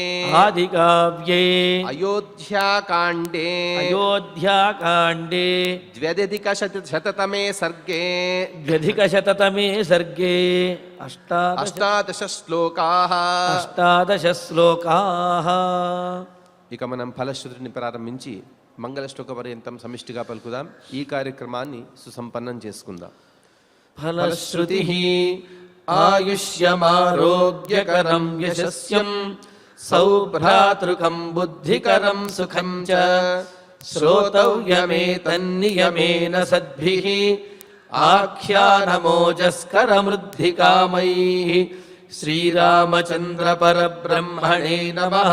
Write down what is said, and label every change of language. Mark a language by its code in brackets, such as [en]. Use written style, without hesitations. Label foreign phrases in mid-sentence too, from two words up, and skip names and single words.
[sa] आदिकाव्ये अयोध्याकाण्डे अयोध्याकाण्डे द्व्यधिकशततमे सर्गे द्व्यधिकशततमे सर्गे अष्टादश श्लोकाः अष्टादश श्लोकाः [te] ఇక మనం ఫలశ్రుతిని ప్రారంభించి మంగళ శ్లోక పర్యంతం సమిష్టిగా పలుకుదాం. ఈ కార్యక్రమాన్ని సుసంపన్నం చేసుకుందాం. [sa] ఫలశ్రుతి ఆయుష్యమారోగ్యకరం యశస్యం సౌభ్రాతృకం బుద్ధికరం సుఖం చ శ్రోతవ్యమేతన్నియమేన సద్భిః ఆఖ్యానమోజస్కరమృద్ధికామైః శ్రీరామచంద్ర పరబ్రహ్మణే నమః.